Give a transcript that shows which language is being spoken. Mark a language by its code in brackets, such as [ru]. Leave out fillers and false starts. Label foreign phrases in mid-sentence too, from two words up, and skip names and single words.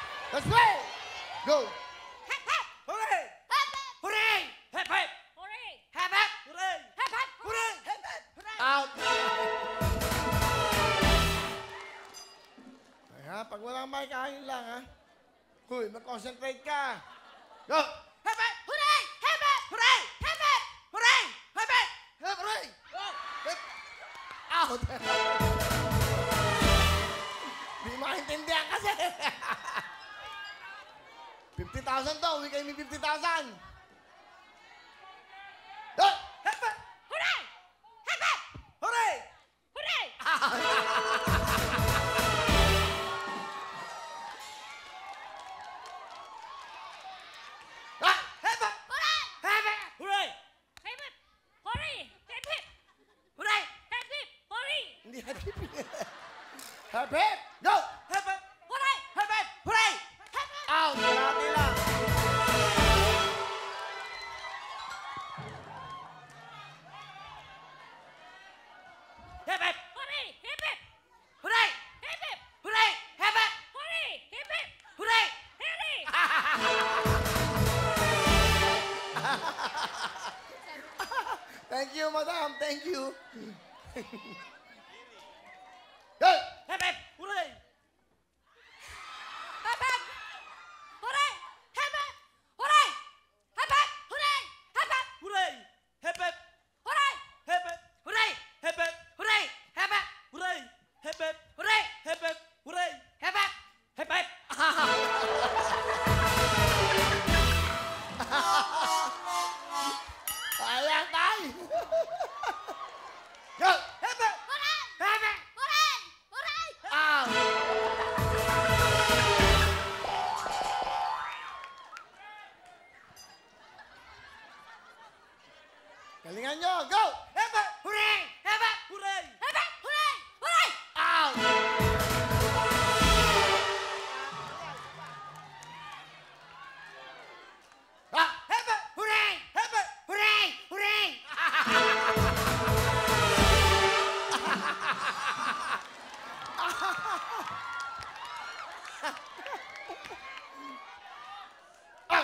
[en] Let's play! Go! Hep hep! Hooray! Hep hep! Hooray! Hep hep! Hooray! Hep hep! Hooray! Hep hep! Hooray! Hep hep! Hooray! Out! [tl] Ay ha, pag walang mic, ayun lang ha. Huy, mag-concentrate ka. [en] Go! Hep hep! Hooray! Hep hep! Hooray! Hep hep! Hooray! Hep hep! Hep, hooray! Go! Hep! [tl] Out! Di maintindihan kasi. 50,000 to. Uwi kayo may 50,000. [en] Go! Hep hep! Hooray! Hep hep! Hooray! Hooray! Ah! Hep hep! Hooray! Hep hep! Hooray! Hep hep! Hooray! Hep hep! Hooray! Hep hep! Hooray! [tl] Hindi hatip. [en] Hep, hep! Go! Hep hep! Hooray! Hep hep! Hooray! Hep hep! [tl] Out! Marami lang. [en] Hep hep! Hooray! Hep hep! Hooray! Hep hep! Hooray! Hep hep! Hooray! Hep hep! Hooray! Hooray! Thank you, madam. Thank you. Go! Hep hep! Hooray! Hep hep! Hooray! Hep hep! Hooray! Hep hep! Hooray! Hep hep! Hooray! Hep hep! Hooray! Hep hep! Hooray! Hep hep! Hooray! Hep hep! Hooray! Hep hep! Hooray! Hep hep! Hooray! Hep hep! Hep hep! [tl] Ayan, tay! [en] Go! Hep hep! Hooray! Hep hep! Hooray! Hooray! [tl] Out! Galingan nyo! [en] Go! Hep hep! Hooray! Hep hep! Hooray! Hep hep! Hooray! Hooray! Out! Ah! Hep hep! Hooray! Hep hep! Hooray! Hooray! Out!